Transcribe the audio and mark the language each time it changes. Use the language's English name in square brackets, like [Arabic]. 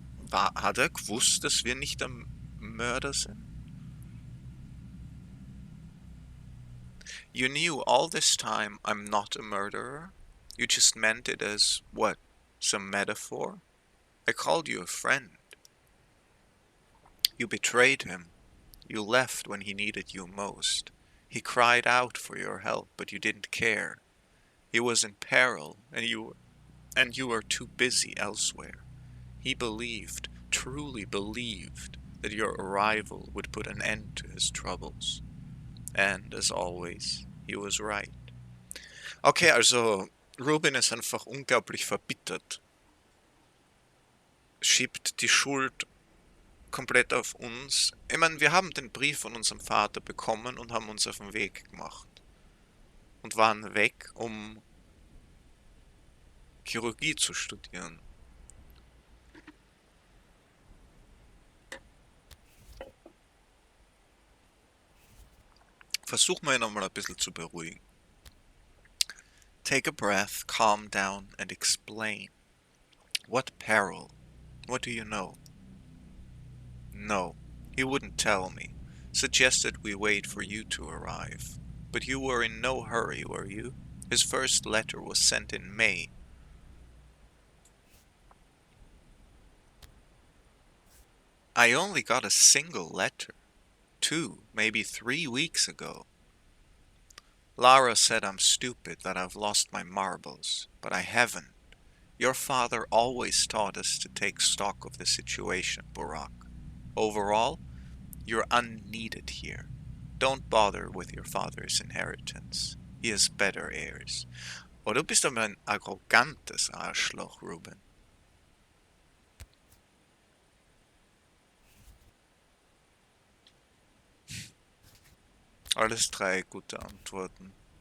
[German] Hat er gewusst, dass wir nicht am Mörder sind? [English] You knew all this time I'm not a murderer? You just meant it as, what, some metaphor? I called you a friend. You betrayed him. You left when he needed you most. He cried out for your help, but you didn't care. He was in peril, and you were too busy elsewhere. He believed, truly believed, that your arrival would put an end to his troubles. And as always, he was right. [German] Okay, also Ruben ist einfach unglaublich verbittert. Schiebt die Schuld komplett auf uns. Ich meine, wir haben den Brief von unserem Vater bekommen und haben uns auf den Weg gemacht. Und waren weg, um Chirurgie zu studieren. Versuch mal nochmal ein bisschen zu beruhigen. [English] Take a breath, calm down and explain. What peril? What do you know? No, he wouldn't tell me. Suggested we wait for you to arrive. But you were in no hurry, were you? His first letter was sent in May. I only got a single letter. 2, maybe 3 weeks ago. Lara said I'm stupid, that I've lost my marbles, but I haven't. Your father always taught us to take stock of the situation, Burak. Overall, you're unneeded here. Don't bother with your father's inheritance. He has better heirs. [German] Oh, du bist aber ein arrogantes Arschloch, Ruben. Alles 3 gute Antworten.